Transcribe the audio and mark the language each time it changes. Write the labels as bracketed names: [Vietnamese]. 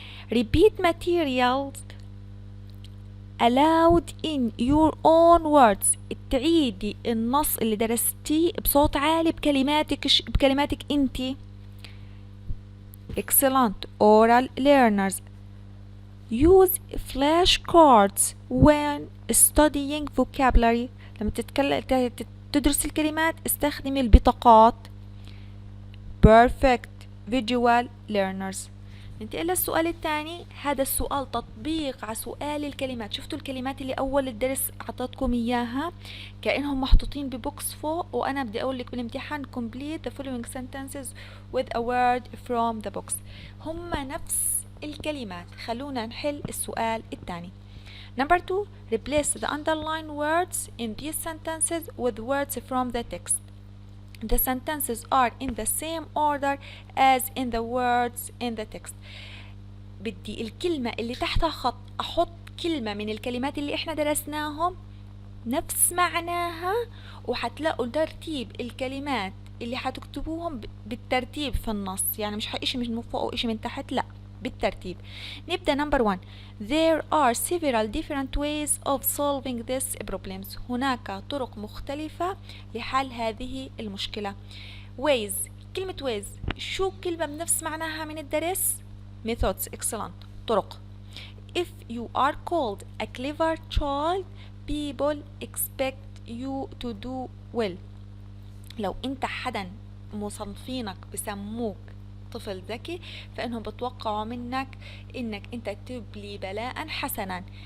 [English] Repeat materials aloud in your own words. [Arabic] تعيدي النص اللي درستيه بصوت عالي بكلماتك انتي. [English] Excellent. Oral learners. Use flashcards when studying vocabulary. [Arabic] لما تدرس الكلمات استخدمي البطاقات. [English] Perfect. Visual learners. [Arabic] ننتقل للسؤال الثاني. هذا السؤال تطبيق على سؤال الكلمات. شفتوا الكلمات اللي أول الدرس أعطتكم إياها كأنهم محطوطين ببوكس فوق، وأنا بدي أقول لك بالامتحان [English] complete the following sentences with a word from the box. [Arabic] هم نفس الكلمات. خلونا نحل السؤال الثاني. [English] Number 2. Replace the underlined words in these sentences with words from the text. The sentences are in the same order as in the words in the text. [Arabic] بدي الكلمة اللي تحتها خط أحط كلمة من الكلمات اللي إحنا درسناهم نفس معناها، وحتلاقوا ترتيب الكلمات اللي حتكتبوهم بالترتيب في النص. يعني مش إشي من فوق وإشي من تحت، لأ بالترتيب. نبدأ. [English] number 1. There are several different ways of solving these problems. [Arabic] هناك طرق مختلفة لحل هذه المشكلة. [English] ways. [Arabic] كلمة ways شو كلمة بنفس معناها من الدرس؟ methods. [English] excellent. طرق. if you are called a clever child people expect you to do well. [Arabic] لو انت حدا مصنفينك بسموك طفل ذكي فإنهم بتوقعوا منك إنك أنت تبلي بلاء حسنا.